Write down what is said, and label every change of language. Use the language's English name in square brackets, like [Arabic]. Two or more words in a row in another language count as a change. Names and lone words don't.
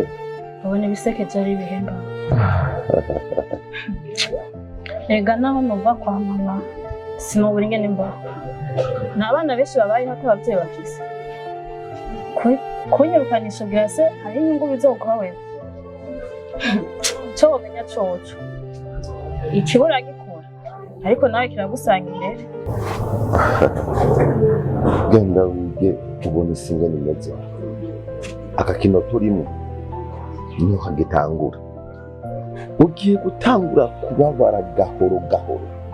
[Rundi] Ubona ibisekeje ari ibihemba. Ega naho numva kwa mama sinubura ingene mba. N'abana benshi babayeho atabavyeyi bafise. Kunyirukanisha byase hari inyungu bizokora wewe. Cyo wamenya coco. Ikibura gikora. Ariko nawe kiragusanga imbere. Genda wige ubona isi ingene imeze. Agakino turimo niho hagitangura. Ugiye gutangura kubabara gahoro gahoro.